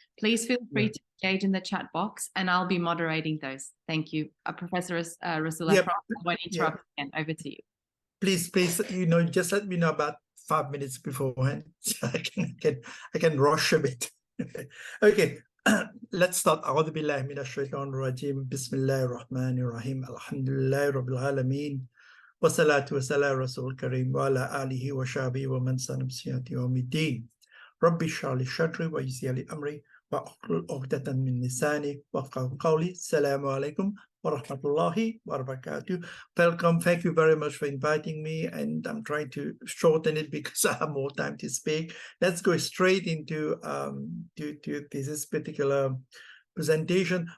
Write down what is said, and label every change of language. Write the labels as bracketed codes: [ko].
[en] Please feel free to engage in the chat box, and I'll be moderating those. Thank you, Professor Rassool. I won't interrupt again. Over to you. Please, just let me know about 5 minutes beforehand, so I can rush a bit. Okay, let's start. [ar] أعوذ بالله من الشيطان الرجيم بسم الله الرحمن الرحيم الحمد لله رب العالمين والصلاة والسلام على رسول الكريم وعلى آله وصحبه ومن سن بسنته يوم الدين ربي اشرح لي صدري ويسر لي أمري واحلل عقدة من لساني ويفقهوا قولي السلام عليكم ورحمة الله وبركاته. [en] Welcome. Thank you very much for inviting me, and I'm trying to shorten it because I have more time to speak. Let's go straight into to this particular presentation.